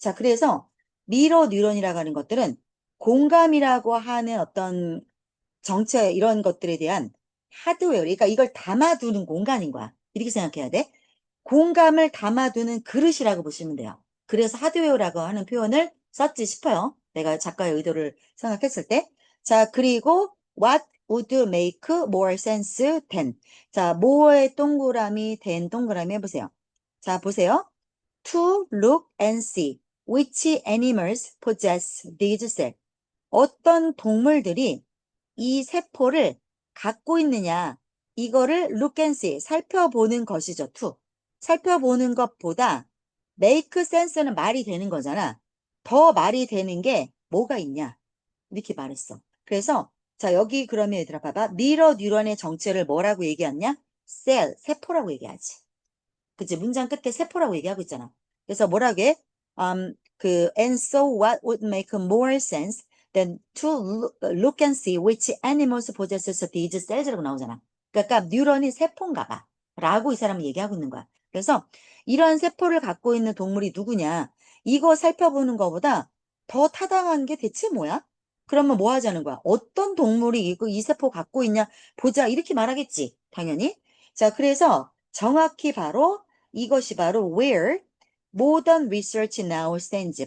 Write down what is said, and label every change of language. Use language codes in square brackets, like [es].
[ko] 자, 그래서 미러 뉴런이라고 하는 것들은 공감이라고 하는 어떤 정체 이런 것들에 대한 하드웨어, 그러니까 이걸 담아두는 공간인 거야. 이렇게 생각해야 돼. 공감을 담아두는 그릇이라고 보시면 돼요. 그래서 하드웨어라고 하는 표현을 썼지 싶어요. 내가 작가의 의도를 생각했을 때. 자, 그리고 [en] what would make more sense than. [ko] 자, 뭐의 동그라미 된 동그라미 해보세요. 자, 보세요. [en] To look and see which animals possess these cells. [ko] 어떤 동물들이 이 세포를 갖고 있느냐, 이거를 [en] look and see, [ko] 살펴보는 것이죠. [en] to. [ko] 살펴보는 것보다 [en] make sense [ko] 는 말이 되는 거잖아. 더 말이 되는 게 뭐가 있냐, 이렇게 말했어. 그래서 자, 여기 그러면 얘들아 봐봐. 미러 뉴런의 정체를 뭐라고 얘기하냐? 셀, 세포라고 얘기하지. 그치? 문장 끝에 세포라고 얘기하고 있잖아. 그래서 뭐라고 해? [en] and so what would make more sense than to look and see which animals possess these cells라고 [ko] 나오잖아. 그러니까 뉴런이 세포인가 봐. 라고 이 사람은 얘기하고 있는 거야. 그래서 이런 세포를 갖고 있는 동물이 누구냐? 이거 살펴보는 것보다 더 타당한 게 대체 뭐야? 그러면 뭐 하자는 거야? 어떤 동물이 이 세포 갖고 있냐? 보자. 이렇게 말하겠지. 당연히. 자, 그래서 정확히 바로 이것이 바로 [en] where modern research now stands.